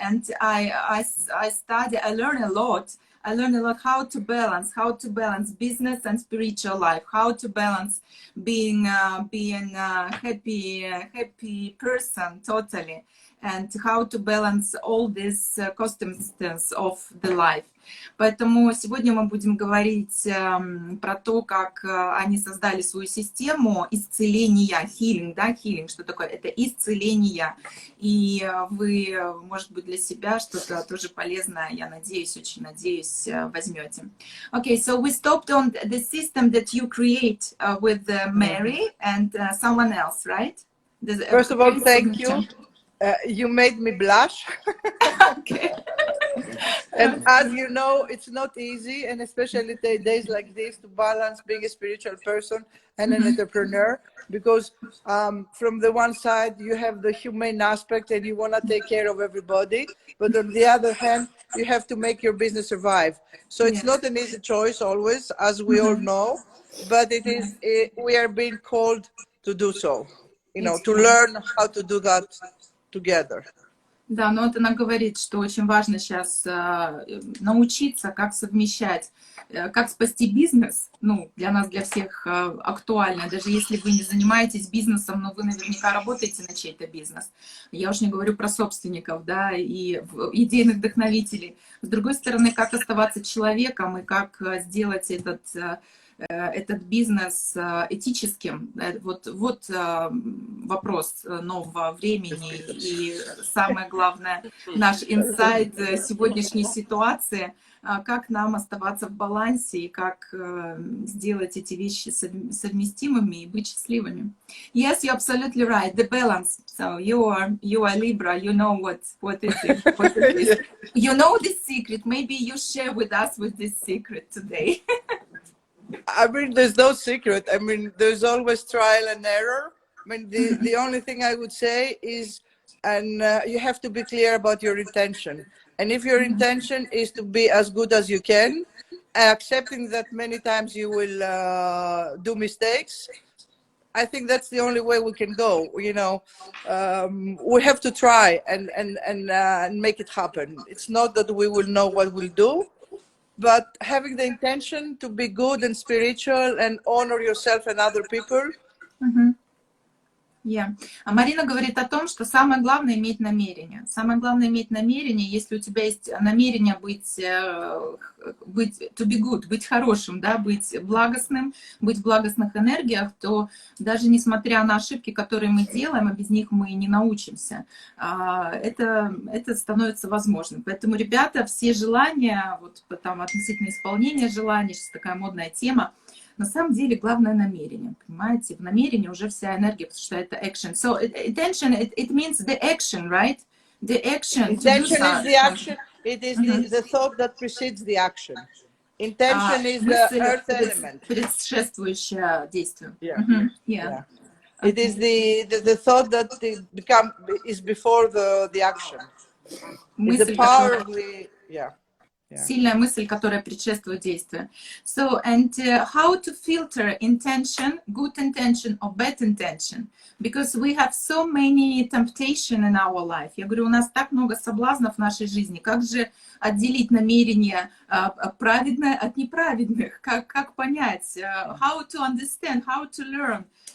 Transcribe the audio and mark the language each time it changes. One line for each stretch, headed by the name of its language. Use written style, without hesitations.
English: And I study, I learn a lot. I learned a lot how to balance business and spiritual life, how to balance being a happy person totally, and how to balance all these constants of the life.
Russian: Поэтому сегодня мы будем говорить про то, как они создали свою систему исцеления, healing, да, healing, что такое? Это исцеление. И вы, может быть, для себя что-то тоже полезное, я надеюсь, очень надеюсь, возьмете.
English: Okay, so we stopped on the system that you create with Mary and someone else, right? First of all, thank you. You made me blush. Okay. And as you know, it's not easy, and especially days like this, to balance being a spiritual person and an entrepreneur, because from the one side, you have the humane aspect and you want to take care of everybody, but on the other hand, you have to make your business survive. So it's not an easy choice always, as we all know, but it is. We are being called to do so, you know, to learn how to do that together.
Russian: Да, но вот она говорит, что очень важно сейчас научиться, как совмещать, как спасти бизнес, ну, для нас, для всех актуально, даже если вы не занимаетесь бизнесом, но вы наверняка работаете на чей-то бизнес. Я уж не говорю про собственников, да, и идейных вдохновителей. С другой стороны, как оставаться человеком и как сделать этот бизнес этическим. Вот вопрос нового времени и самое главное, наш инсайт сегодняшней ситуации, как нам оставаться в балансе и как сделать эти вещи совместимыми и быть счастливыми.
English: Yes, you're absolutely right. The balance. So you are Libra. You know what is it? What is it? You know this secret. Maybe you share with us with this secret today. I mean, there's no secret. I mean, there's always trial and error. I mean, the only thing I would say is, and you have to be clear about your intention. And if your intention is to be as good as you can, accepting that many times you will do mistakes, I think that's the only way we can go. You know, we have to try and make it happen. It's not that we will know what we'll do, but having the intention to be good and spiritual and honor yourself and other people. Yeah.
Russian: А Марина говорит о том, что самое главное иметь намерение. Самое главное иметь намерение, если у тебя есть намерение быть
English: to be good,
Russian: быть хорошим, да, быть благостным, быть в благостных энергиях, то даже несмотря на ошибки, которые мы делаем, а без них мы не научимся, это становится возможным. Поэтому, ребята, все желания, вот там относительно исполнения желаний, сейчас такая модная тема, на самом деле главное намерение, понимаете? В намерении уже вся энергия, потому что это action.
English: So intention, it means the action, right? The action. Intention is the action. It is the thought that precedes the action. Intention is the earth element.
Russian: Предшествующее действие.
English: Yeah. It is the thought that is before the action. It's the power of the
Russian: Сильная мысль, которая предшествует действию.
English: So, and how to filter intention, good intention or bad intention? Because we have so many temptation in our life.
Russian: Я говорю, у нас так много соблазнов в нашей жизни. Как же отделить намерения праведное от неправедных? Как понять?
English: How to understand, how to learn?